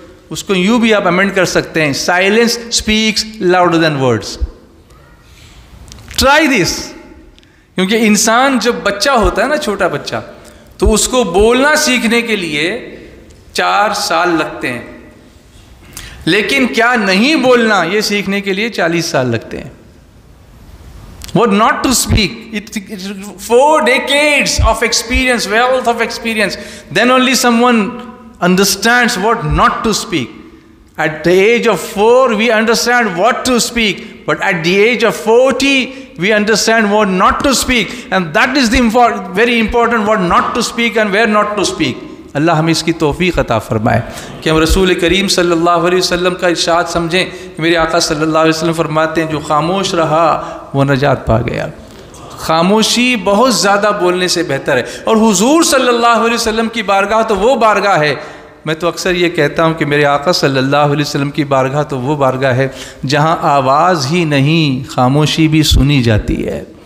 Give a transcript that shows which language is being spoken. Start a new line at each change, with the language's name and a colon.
Urdu: اس کو یوں بھی آپ امینڈ کر سکتے ہیں,
English: Silence speaks louder than words. Try this.
Urdu: کیونکہ انسان جب بچہ ہوتا ہے نا، چھوٹا بچہ، تو اس کو بولنا سیکھنے کے لیے 4 سال لگتے ہیں، لیکن کیا نہیں بولنا یہ سیکھنے کے لیے 40 سال لگتے ہیں.
English: What not to speak, it 4 decades of experience, wealth of experience, then only someone understands what not to speak. At the age of 4 we understand what to speak, but at the age of 40 we understand what not to speak, and that is the very important, what not to speak and where not to speak.
Urdu: اللہ ہمیں اس کی توفیق عطا فرمائے کہ ہم رسول کریم صلی اللہ علیہ وسلم کا ارشاد سمجھیں کہ میرے آقا صلی اللہ علیہ وسلم فرماتے ہیں جو خاموش رہا وہ نجات پا گیا. خاموشی بہت زیادہ بولنے سے بہتر ہے. اور حضور صلی اللہ علیہ وسلم کی بارگاہ تو وہ بارگاہ ہے، میں تو اکثر یہ کہتا ہوں کہ میرے آقا صلی اللہ علیہ وسلم کی بارگاہ تو وہ بارگاہ ہے جہاں آواز ہی نہیں، خاموشی بھی سنی جاتی ہے.